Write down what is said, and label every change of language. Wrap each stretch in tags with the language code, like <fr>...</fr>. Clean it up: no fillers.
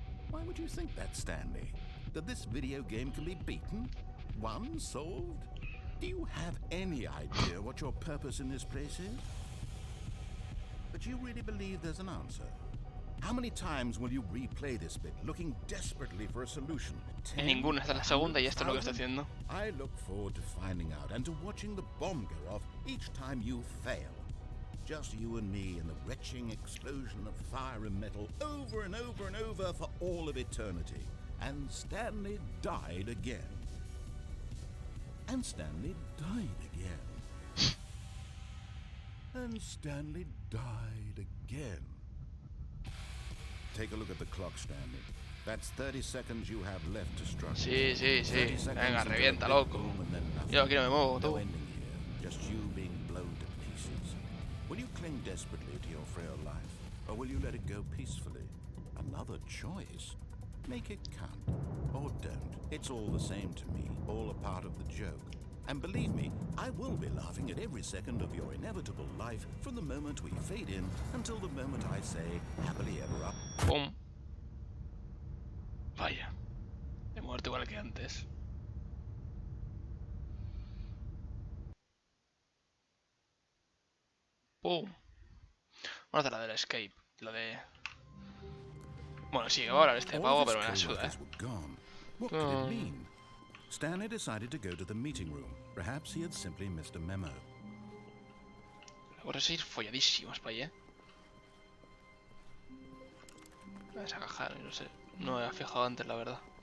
<en>Why would you think that, Stanley? That this video game can be beaten? Won? Solved? Do you have any idea what your purpose in this place is? But you really believe there's an answer? How many times will you replay this bit, looking desperately for a solution?</en> <es>En ninguna, esta es la segunda y esto es lo que estoy haciendo.</es> <en>I look forward to finding out and to watching the bomb go off each time you fail. Just you and me and the retching explosion of fire and metal over and over and over for all of eternity. And Stanley died again. And Stanley died again. And Stanley died again. Take a look at the clock, Stanley. That's 30 seconds you have left to struggle.</en> <es>Sí, sí, sí. Venga, revienta, loco. Yo aquí no me muevo, tú.</es> <en>No ending here, just you being blown to pieces. Will you cling desperately to your frail life, or will you let it go peacefully? Another choice. Make it count, or don't. It's all the same to me, all a part of the joke. And believe me, I will be laughing at every second of your inevitable life from the moment we fade in until the moment I say, happily ever after. Pum.</en> <es>Vaya. He muerto igual que antes. Pum. Vamos a hacer la del escape. Lo de... Bueno, sí, voy a hablar este pago, pero me la suda,</es> <en>What could it mean? Stanley decided to go to the meeting room. Perhaps he had simply missed a memo.</en> <es>Vamos a ir folladísimos para allá. Esa caja, no sé. No me había fijado antes, la verdad.</es>